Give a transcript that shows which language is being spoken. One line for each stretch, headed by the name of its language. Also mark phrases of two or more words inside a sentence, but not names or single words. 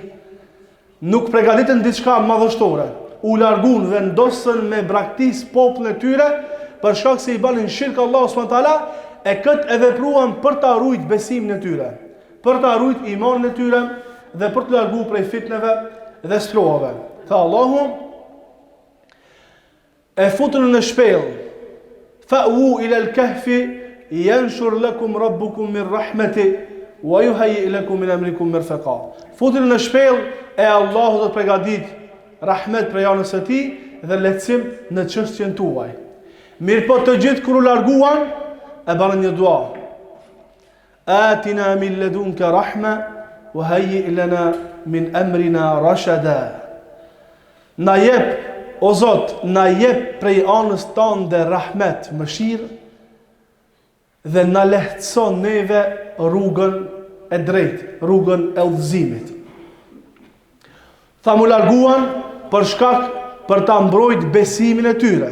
Albanian: Nuk përgatitën diçka madhështore. U largun dhe ndosën me braktis popullin e tyre për shkak se i banin shirk Allahu
Arabic: سبحانه وتعالى,
Albanian: e këtë e vepruan për ta ruajt besimin e tyre, për ta ruajt imanin e tyre dhe për të larguar prej fitneve dhe strovave. Tha Allahu, e futën në shpellë,
Arabic: فأووا إلى الكهف ينشر لكم ربكم من رحمته ويهيئ لكم من أمركم مرفقا.
Albanian: Futën në shpellë e Allahu do të përgatit rahmet prej anës së tij dhe lehtësim në çështjen tuaj. Mirë po të gjithë kur u larguan, e banën një dua.
Arabic: آتنا من لدنك رحمة وهيئ لنا من أمرنا رشدا.
Albanian: Na jep, o Zot, na jep prej anës tënde rahmet, mëshirë dhe na lehtëson neve rrugën e drejtë, rrugën e udhëzimit. Tha mu larguan për shkak për ta mbrojt besimin e tyre.